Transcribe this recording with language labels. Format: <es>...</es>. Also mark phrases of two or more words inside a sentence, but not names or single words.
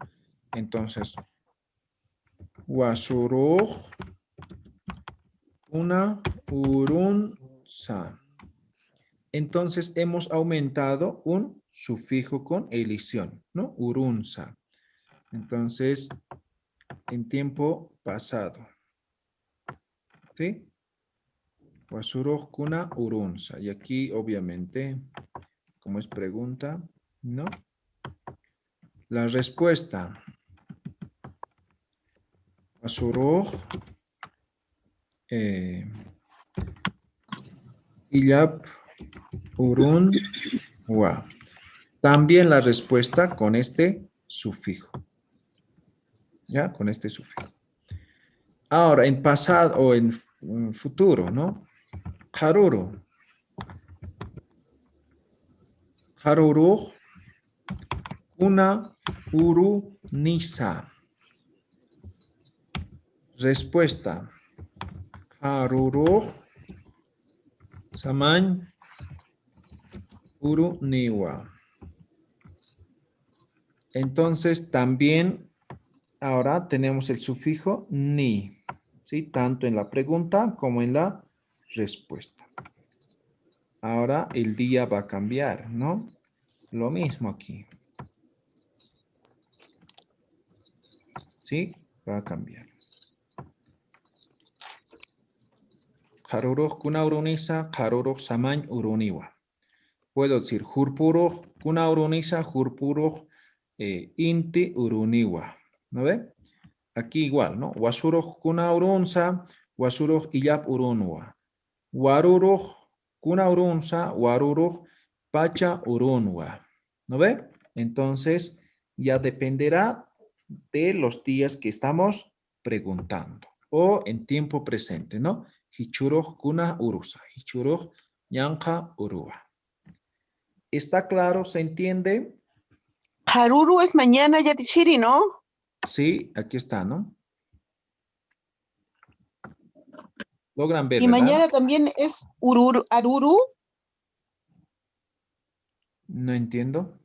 <ay>Entonces, wasuruj una urunsa.</ay> <es>Entonces, hemos aumentado un sufijo con elisión, ¿no?</es> <ay>Urunsa.</ay> <es>Entonces, en tiempo pasado. ¿Sí?</es> <ay>Wasuruj kuna urunsa.</ay> <es>Y aquí, obviamente, como es pregunta, ¿no? La respuesta.</es> <ay>Wasuruj. Iyap urun wa.</ay> <es>También la respuesta con este sufijo. ¿Ya? Con este sufijo. Ahora, en pasado o en futuro, ¿no?</es> <ay>Haruru. Haruru. Una uru nisa.</ay> <es>Respuesta. Haruru.</es> <ay>Saman. Uru niwa.</ay> <es>Entonces, también ahora tenemos el sufijo ni. ¿Sí? Tanto en la pregunta como en la respuesta. Ahora el día va a cambiar, ¿no? Lo mismo aquí. ¿Sí? Va a cambiar.</es> <ay>Haruruj kuna urunisa, haruruj samañ uruniwa.</ay> <es>Puedo decir</es> <ay>hurpuruj kuna urunisa, hurpuruj inti uruniwa.</ay> <es>¿No ve? Aquí igual, ¿no?</es> <ay>Wasuruj kuna urunsa, wasuruj iyap urunwa. Waruruj kuna urunsa, waruruj pacha urunwa.</ay> <es>¿No ve? Entonces, ya dependerá de los días que estamos preguntando. O en tiempo presente, ¿no?</es> <ay>Hichuruj kuna urusa. Hichuruj yanka urua.</ay> <es>¿Está claro? ¿Se entiende? Haruru es mañana, Yatichiri, ¿no? Sí, aquí está, ¿no? Logran ver, Y ¿verdad? mañana también es Aruru. No entiendo.</es>